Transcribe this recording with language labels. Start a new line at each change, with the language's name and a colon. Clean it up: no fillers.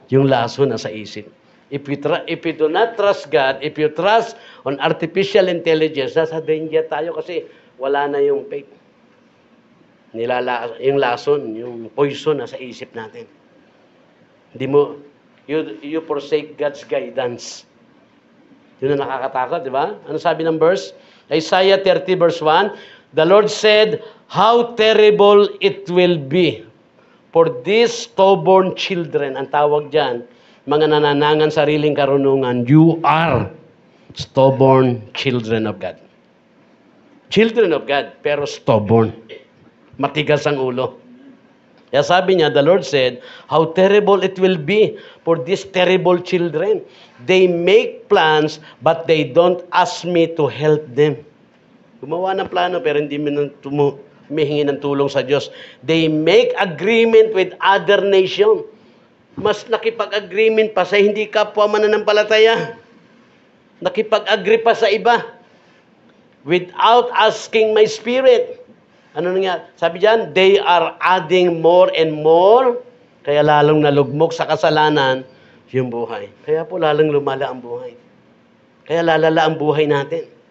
Filipino: Yung lason nasa isip.
English: If you do not trust God, if you trust on artificial intelligence,
Filipino: nasa danger tayo kasi wala na yung faith. Yung lason, yung poison nasa isip natin. Hindi mo,
English: you forsake God's guidance.
Filipino: Yun ang nakakatakot, di ba? Ano sabi ng verse?
English: Isaiah 30 verse 1, the Lord said, how terrible it will be for these stubborn children.
Filipino: Ang tawag dyan, mga nananangan sariling karunungan,
English: you are stubborn children of God. Children of God,
Filipino: pero stubborn. Matigas ang ulo. Kaya sabi niya,
English: the Lord said, how terrible it will be for these terrible children. They make plans, but they don't ask me to help them.
Filipino: Gumawa ng plano, pero hindi humihingi ng tulong sa Diyos.
English: They make agreement with other nation.
Filipino: Mas nakipag-agreement pa sa hindi kapwa mananampalataya. Nakipag-agree pa sa iba.
English: Without asking my spirit.
Filipino: Ano nga? Sabi diyan,
English: they are adding more and more.
Filipino: Kaya lalong nalugmok sa kasalanan yung buhay. Kaya po lalong lumala ang buhay. Kaya lalala ang buhay natin.